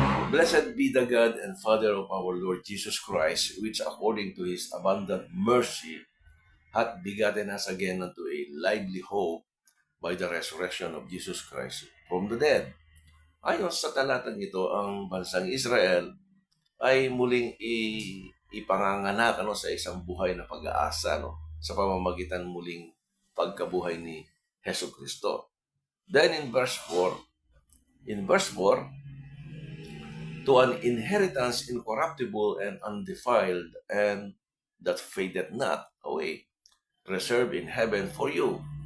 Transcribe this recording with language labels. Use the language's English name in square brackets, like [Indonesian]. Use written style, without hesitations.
[English] "Blessed be the God and Father of our Lord Jesus Christ, which according to His abundant mercy hath begotten us again unto a lively hope by the resurrection of Jesus Christ from the dead." [Filipino] Ayon sa talatang ito, ang bansang Israel ay muling ipanganganak sa isang buhay na pag-aasa, sa pamamagitan muling pagkabuhay ni Hesus Kristo. [English] Then in verse 4, "To an inheritance incorruptible and undefiled, and that fadeth not away, reserved in heaven for you."